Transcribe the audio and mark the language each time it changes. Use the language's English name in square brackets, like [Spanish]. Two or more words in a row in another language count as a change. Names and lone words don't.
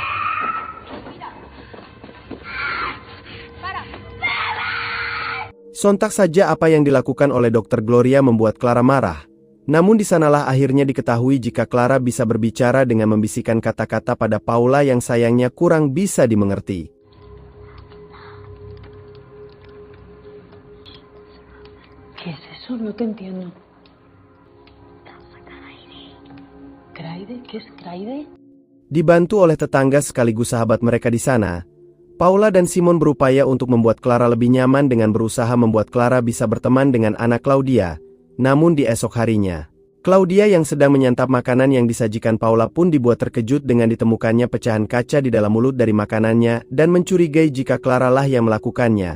[Indonesian] Sontak saja apa yang dilakukan oleh Dr. Gloria membuat Clara marah. Namun di sanalah akhirnya diketahui jika Clara bisa berbicara dengan membisikkan kata-kata pada Paula yang sayangnya kurang bisa dimengerti. [Spanish] ¿Qué es eso? No te entiendo. ¿Craide? ¿Qué es Craide? [Indonesian] Dibantu oleh tetangga sekaligus sahabat mereka di sana, Paula dan Simon berupaya untuk membuat Clara lebih nyaman dengan berusaha membuat Clara bisa berteman dengan anak Claudia. Namun di esok harinya, Claudia yang sedang menyantap makanan yang disajikan Paula pun dibuat terkejut dengan ditemukannya pecahan kaca di dalam mulut dari makanannya dan mencurigai jika Clara lah yang melakukannya.